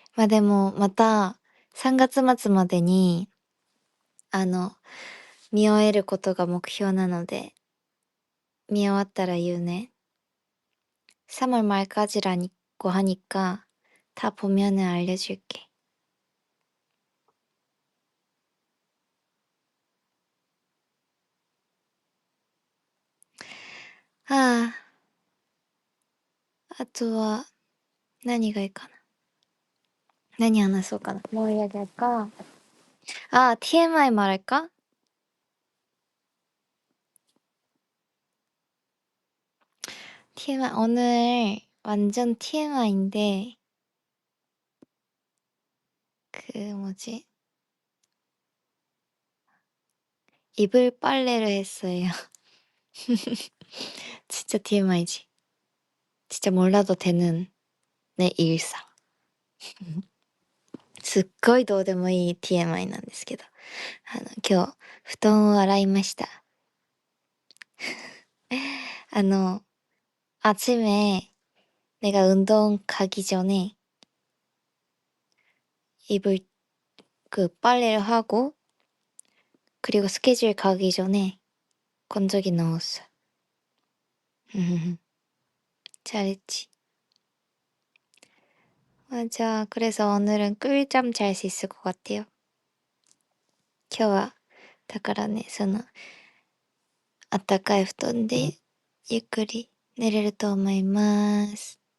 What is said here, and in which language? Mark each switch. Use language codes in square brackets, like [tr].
[ja] でも、また、3月末までに、あの、見終えることが目標なので、見終わったら言うね。 [ko] 3월 말까지라고 하니까 다 보면은 알려줄게. [ja] 아, あとは何がいいかな。何話そうかな。 [ko] 뭐 이야기할까? TMI 말할까? TMI 오늘 완전 TMI인데 그 뭐지? 이불 빨래를 했어요. 진짜 TMI지. 진짜 몰라도 되는 내 일상. [ja] すっごいどうでもいい TMI なんですけど、今日布団を洗いました。 [ko] 아침에 내가 운동 가기 전에 이불 빨래를 하고 그리고 스케줄 가기 전에 건조기 넣었어. 잘했지. 맞아. 그래서 오늘은 꿀잠 잘 수 있을 것 같아요. [ja] 今日はだからね、あったかい布団でゆっくり寝れると思います。